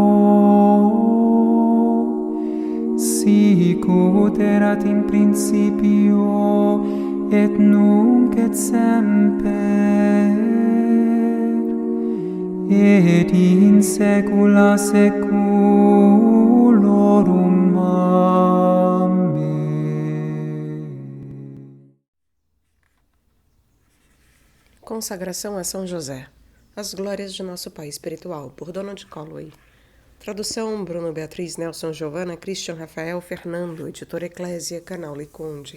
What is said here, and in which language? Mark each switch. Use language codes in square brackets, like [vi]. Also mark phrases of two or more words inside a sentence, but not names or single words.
[la] sic ut erat in principio et nunc et semper et in saecula saeculorum. Amen. [pt] Consagração a São José. As glórias de nosso Pai espiritual, por Donald Colloway. Tradução Bruno Beatriz Nelson Giovana Christian Rafael Fernando, editora Eclésia, canal Liconde.